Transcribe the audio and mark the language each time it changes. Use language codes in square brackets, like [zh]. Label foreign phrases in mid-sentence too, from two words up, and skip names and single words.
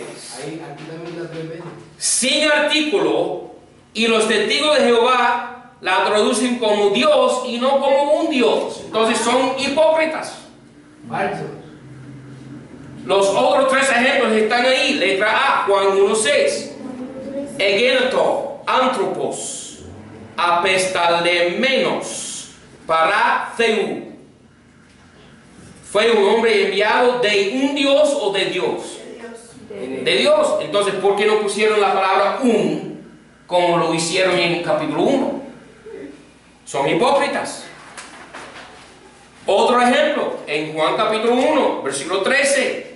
[es] Aquí también las 3 veces. sin artículo, y los testigos de Jehová la traducen como Dios y no como un Dios. Entonces son hipócritas. Falsos. Los otros 3 ejemplos están ahí. Letra A, Juan 1:6. [el] Ἐγένετο, ἄνθρωπος, ἀπεσταλμένος, παρὰ θεοῦ. [es] Fue un hombre enviado de un Dios o de Dios. De Dios. Entonces, ¿por qué no pusieron la palabra un como lo hicieron en capítulo 1? Son hipócritas. Otro ejemplo, en Juan capítulo 1, versículo 13.